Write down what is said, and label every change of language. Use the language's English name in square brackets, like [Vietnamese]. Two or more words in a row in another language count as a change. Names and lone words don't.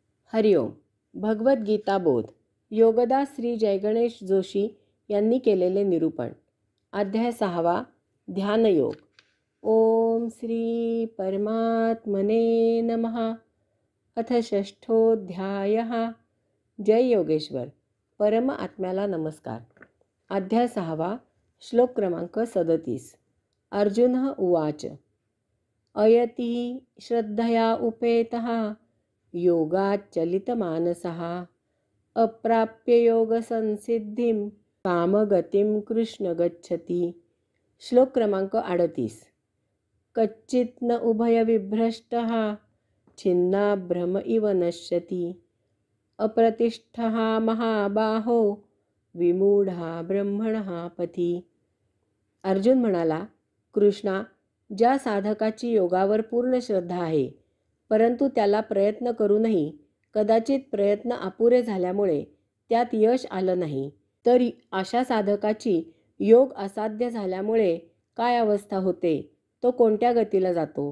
[Marathi] हरिओम. भगवद्गीता बोध. योगदास श्री जयगणेश जोशी यांनी केलेले निरूपण. अध्याय 6. [Sanskrit] ध्यानयोग. ओम श्री परमात्मने नमः. अथ षष्ठोऽध्यायः. जय योगेश्वर. [Marathi] परम आत्म्याला नमस्कार. अध्याय 6. श्लोक क्रमांक 37. [Sanskrit] अर्जुन उवाच. अयति श्रद्धया उपेतः योगाच्चलितमानसः अप्राप्य योगसंसिद्धिं कामगतिं कृष्ण गच्छति. [Marathi] श्लोक क्रमांक 38. [Sanskrit] कच्चित् न उभयविभ्रष्टः छिन्नाभ्रम इव नश्यति अप्रतिष्ठः महाबाहो विमूढा ब्रह्मणः पथि. [Marathi] अर्जुन म्हणाला, कृष्णा, ज्या साधकाची योगावर पूर्ण श्रद्धा आहे परंतु त्याला प्रयत्न करूनही कदाचित प्रयत्न अपुरे झाल्यामुळे त्यात यश आलं नाही, तर अशा साधकाची योग असाध्य झाल्यामुळे काय अवस्था होते, तो कोणत्या गतीला जातो.